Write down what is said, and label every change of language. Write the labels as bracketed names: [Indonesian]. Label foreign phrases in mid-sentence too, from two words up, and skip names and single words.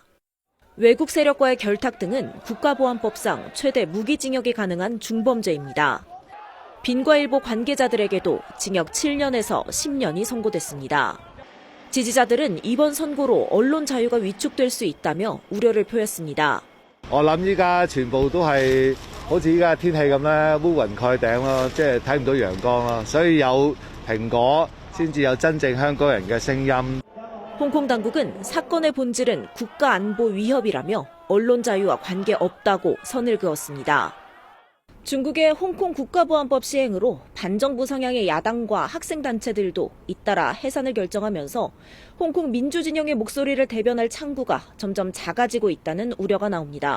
[Korean] 외국 세력과의 결탁 등은 국가보안법상 최대 무기징역이 가능한 중범죄입니다. 빈과일보 관계자들에게도 징역 7년에서 10년이 선고됐습니다. 지지자들은 이번 선고로 언론 자유가 위축될 수 있다며 우려를 표했습니다. [Cantonese] 我諗依家全部都係好似依家天氣咁咧，烏雲蓋頂咯，即係睇唔到陽光咯，所以有蘋果先至有真正香港人嘅聲音。 [Korean] 홍콩 당국은 사건의 본질은 국가 안보 위협이라며 언론 자유와 관계없다고 선을 그었습니다. 중국의 홍콩 국가보안법 시행으로 반정부 성향의 야당과 학생단체들도 잇따라 해산을 결정하면서 홍콩 민주진영의 목소리를 대변할 창구가 점점 작아지고 있다는 우려가 나옵니다.